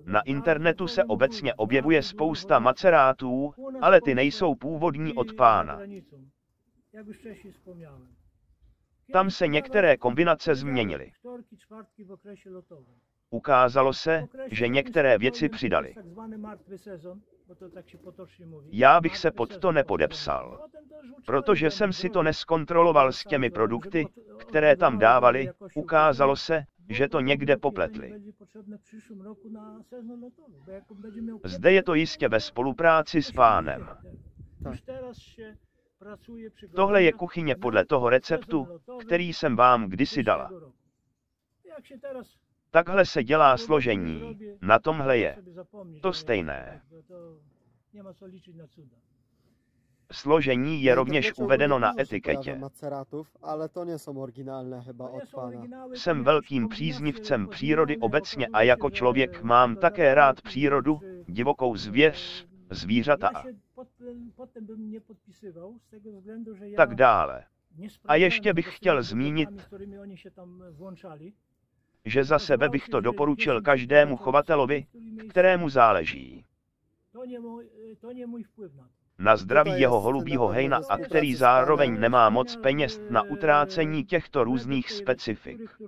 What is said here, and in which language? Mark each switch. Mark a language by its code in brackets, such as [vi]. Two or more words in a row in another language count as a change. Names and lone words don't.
[cs] Na internetu se obecně objevuje spousta macerátů, ale ty nejsou původní od pána. [pl] Jak już wcześniej wspomniałem. [cs] Tam se některé kombinace změnily. [pl] Wtorki, czwartki w okresie lotowym. [cs] Ukázalo se, že některé věci přidali. [pl] Tak martwy sezon, bo to tak się potocznie mówi. [cs] Já bych se pod to nepodepsal, protože jsem si to neskontroloval s těmi produkty, které tam dávali, ukázalo se, že to někde popletli. Zde je to jistě ve spolupráci s pánem. Tohle je kuchyně podle toho receptu, který jsem vám kdysi dala. Takhle se dělá složení, na tomhle je to stejné. Složení je rovněž uvedeno na etiketě. [pl] Maceratów, ale to nie są oryginalne chyba od pana. [cs] Jsem velkým příznivcem přírody obecně a jako člověk mám také rád přírodu, divokou zvěř, zvířata a tak dále. A ještě bych chtěl zmínit, že za sebe bych to doporučil každému chovatelovi, kterému záleží na zdraví jeho holubího hejna a který zároveň nemá moc peněz na utrácení těchto různých specifik.